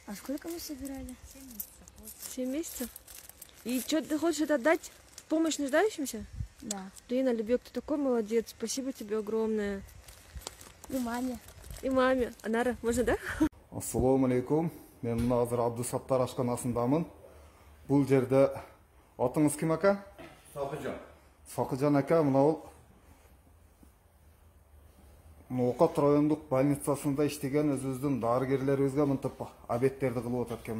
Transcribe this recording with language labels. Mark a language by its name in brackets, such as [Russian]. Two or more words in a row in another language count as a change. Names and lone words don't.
[Russian] А сколько мы собирали? 7 месяцев. 7 месяцев? И что, ты хочешь это отдать в помощь нуждающимся? Да. Рина, Любек, ты такой молодец. Спасибо тебе огромное. И маме. И маме. Анара, можно, да? [Arabic] السلام عليكم. [Kyrgyz] Мен мына азыр Абдусаттар ашканасындамын. Бул жерде атыңыз ким ака? Сакыжан. Сакыжан ака, мына Ноокат райондук больницасында иштеген өзүбүздүн дарыгерлерибизге мынтип обедтерди кылып атат экен.